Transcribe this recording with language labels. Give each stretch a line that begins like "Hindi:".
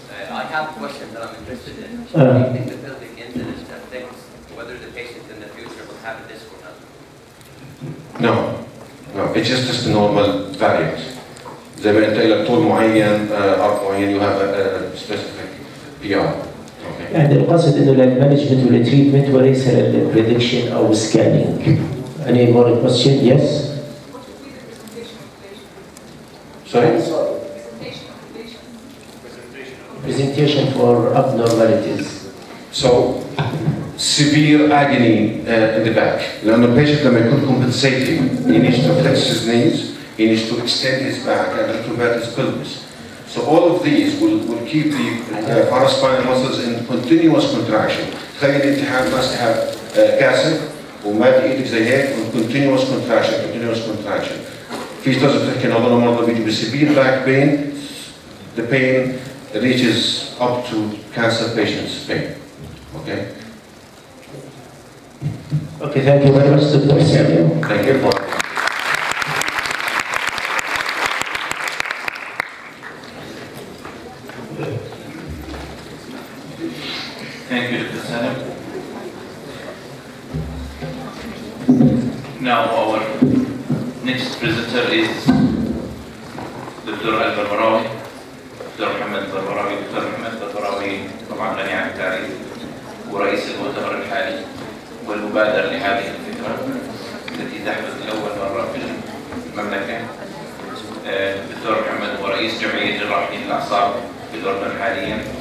English: I have a question that I'm interested in. Do you think the pelvic incidence affects whether the patient in the future will have a disc or not? No, no, it's just a normal variant.
Arabic: زي ما انت لك طول معين عرض معين
English: you have a specific PR. Okay.
Arabic: يعني القصد انه للمانجمنت والتريتمنت وليس للبريدكشن او سكانينج.
English: Any more question? Yes. Sorry? Presentation for abnormalities. So, severe agony in the back.
Arabic: لأنه البيشنت لما يكون
English: compensating, he needs to flex his knees, he needs to extend his back and retrograde his pelvis. So all of these will keep the paraspinal muscles in continuous contraction.
Arabic: تخيل انت ماسك كاسر ومادي ايدك زي هيك
English: continuous contraction.
Arabic: في طرز بتحكي انه هذول المرضى بيجوا بسيفير back pain.
English: The pain reaches up to cancer patients' pain. Okay. Okay, thank you very much, Dr. Samuel. Thank you. Thank you, Dr. Salim. Now our next presenter is Dr. Al-Barbarawi.
Arabic: دكتور محمد البربراوي طبعا غني عن التعريف ورئيس المؤتمر الحالي والمبادر لهذه الفكرة التي تحدث لأول مرة في المملكة. الدكتور محمد هو رئيس جمعية جراحة الأعصاب في الأردن حاليا.